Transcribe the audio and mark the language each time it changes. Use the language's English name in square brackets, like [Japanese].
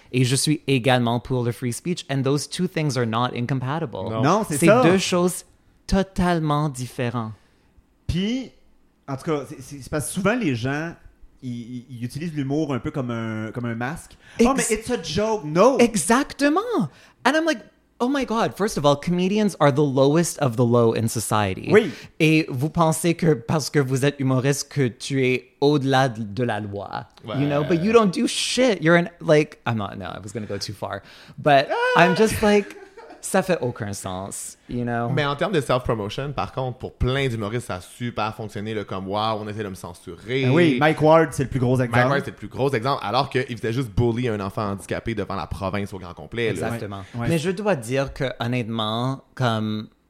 [French] Et je suis également pour le free speech. [English] And those two things are not incompatible. [French] Non, c'est ça. C'est deux choses totalement différentes. Puis, en tout cas, c'est parce que souvent les gens... Il utilise l'humour un peu comme un masque. [English] Oh, mais it's a joke. No. Exactement. And I'm like, oh my God. First of all, comedians are the lowest of the low in society. [French] Oui. Et vous pensez que parce que vous êtes humoriste que tu es au-delà de la loi. Ouais. [English] You know, but you don't do shit. You're an, like, I'm not, no, I was going to go too far. But I'm just like, [French] ça fait aucun sens, [English] you know? [French] Mais en termes de self-promotion, par contre, pour plein d'humoristes, ça a super fonctionné, là, comme « wow, on essaie de me censurer ». Oui, Mike Ward, c'est le plus gros exemple. Mike Ward, c'est le plus gros exemple, alors qu'il faisait juste bully un enfant handicapé devant la province au grand complet. Exactement. Là. Ouais. Mais je dois dire que, honnêtement, comme...